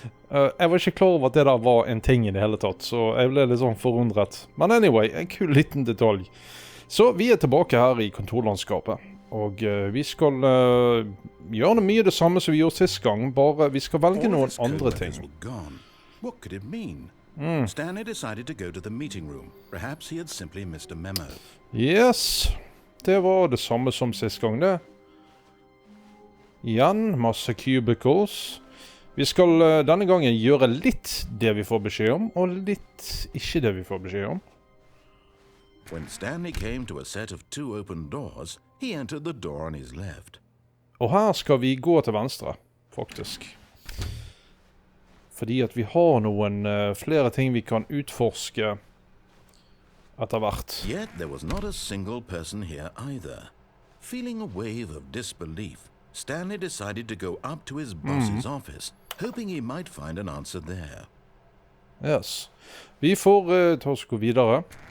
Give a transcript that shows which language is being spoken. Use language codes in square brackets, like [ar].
[no] Jeg var ikke klar over at det der var en ting I det hele tatt, så jeg ble litt sånn forundret. Men anyway, en kul liten detalj. Så vi tilbake her I kontorlandskapet, og vi skal gjøre mye det samme som vi gjorde sist gang, bare vi skal velge noen andre ting. [en] What could it mean? Stanley decided to go to the meeting room. Perhaps he had simply missed a memo. [no] Yes, det var det samme som sist gang det. Igjen, masse cubicles. Vi skal denne gangen gjøre litt det vi får beskjed om, og litt ikke det vi får beskjed om. [en] When Stanley came to a set of 2 open doors, he entered the door on his left. [no] Og her skal vi gå til venstre, faktisk. Fordi at vi har noen flere ting vi kan utforske etter hvert. [en] Yet there was not a single person here either. Feeling a wave of disbelief, Stanley decided to go up to his boss's office, hoping he might find an answer there. [no] Yes. Vi får ta oss gå videre.